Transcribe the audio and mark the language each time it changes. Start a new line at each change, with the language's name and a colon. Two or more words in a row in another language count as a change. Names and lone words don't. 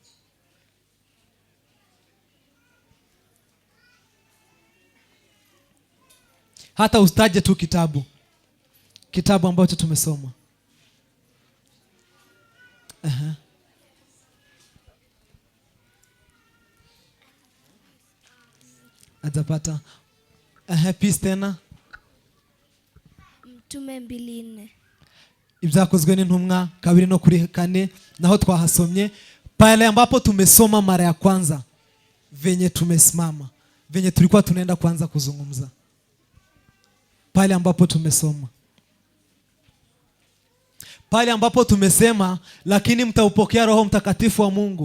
Swahili: Hata ustaje tu kitabu ambacho tumesoma. Atapata. Peace tena. Mtume 2:4.
Kinyarwanda: Ibyakozwe n'intumwa 2:4 naho twahasomye
Swahili: pale ambapo tumesoma mara ya kwanza venye tumesimama, venye tulikuwa tunaenda kuanza kuzungumza. Pale ambapo tumesoma. Pale ambapo tumesema lakini mtaupokea Roho Mtakatifu wa Mungu.